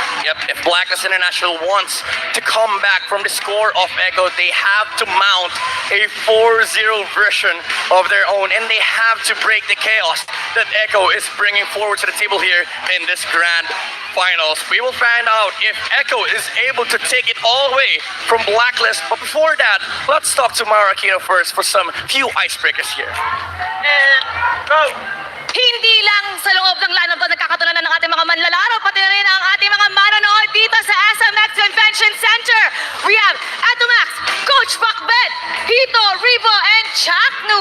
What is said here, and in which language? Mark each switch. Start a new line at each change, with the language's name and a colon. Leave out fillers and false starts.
English: Yep, if Blacklist International wants to come back from the score of Echo, they have to mount a 4-0 version of their own, and they have to break the chaos that Echo is bringing forward to the table here in this grand finals. We will find out if Echo is able to take it all the way from Blacklist. But before that, let's talk to Marakino first for some few icebreakers here. And go!
Filipino: Hindi lang sa loob ng lineup to nagkakatunanan ng ating mga manlalaro, pati na rin ang ating mga manonood dito sa SMX Convention Center.
English: We have Atomax, Coach Bakbet, Hito, Rivo, and Chaknu.